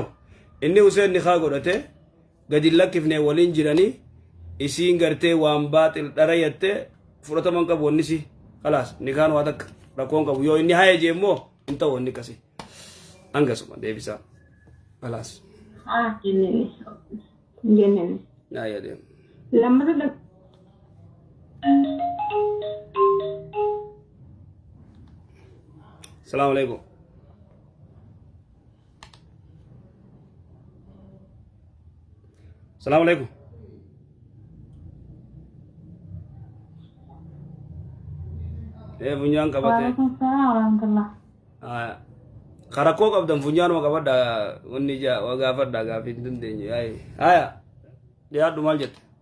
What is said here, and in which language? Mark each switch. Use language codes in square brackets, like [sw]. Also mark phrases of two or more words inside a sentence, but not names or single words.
[om] Inni Useen nikaa godhate gadi lakkifnee waliin jiranii isiin gartee waan baaxil dhara yattee fudhataman qabu wanni si. Kalas nikaan waa takka rakkoon qabu yoo inni haya jee immoo hin ta'u wanni akkasii. Hangasuma deebisaa. Kalas. Jenneen. Yaa deemu. Lammata [ar] السلام عليكم. السلام عليكم. [om] Funyaan qabate. [ar] وعليكم السلام ورحمة الله. [om] Karakoo qabdan funyaanuma qabadha wanni ija waa gaafadha gaafii hin dandeenye. Haya dhiyaadhu maal jette?